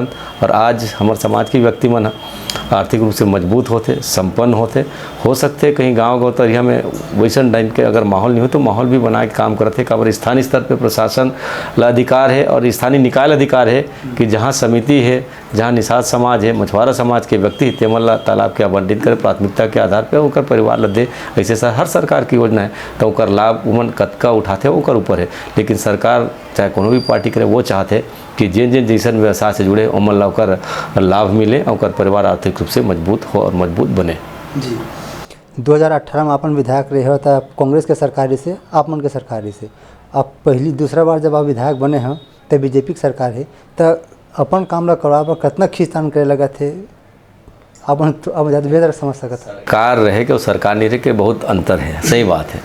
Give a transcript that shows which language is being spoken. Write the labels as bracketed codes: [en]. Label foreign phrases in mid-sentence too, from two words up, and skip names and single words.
[hne] और आज हमारे समाज के व्यक्ति मन आर्थिक रूप से मजबूत होते, संपन्न होते, हो सकते कहीं गाँव गौतरिया में वैसन टाइम के अगर माहौल नहीं हो तो माहौल भी बना के काम करते। काबर स्थानीय स्तर पर प्रशासन ला अधिकार है और स्थानीय निकाय अधिकार है कि जहाँ समिति है, जहाँ निषाद समाज है, मछुआरा समाज के व्यक्ति तेमन तालाब के आवंटित करे प्राथमिकता के आधार पर ओकर परिवार ला दे। ऐसे हर सरकार की योजना है तो ओकर लाभ उमन कतका उठाते ओकर ऊपर है। लेकिन सरकार चाहे कोनो भी पार्टी करे वो चाहते कि जिन जिन जैसन व्यवसाय से जुड़े उमन ला ओकर लाभ मिले, ओकर परिवार आर्थिक रूप से मजबूत हो और मजबूत बने। जी 2018 में अपन विधायक रहे होता कांग्रेस के सरकारी से आप मन के सरकारी से, अब पहली दूसरा बार जब आप विधायक बने हैं तब बीजेपी की सरकार है, तो अपन काम ला करवा पर कितना खींचतान करे लगा थे, अपन अब ज़्यादा बेहतर समझ सकता। सरकार रहे कि सरकार नहीं रहे के बहुत अंतर है, सही बात है।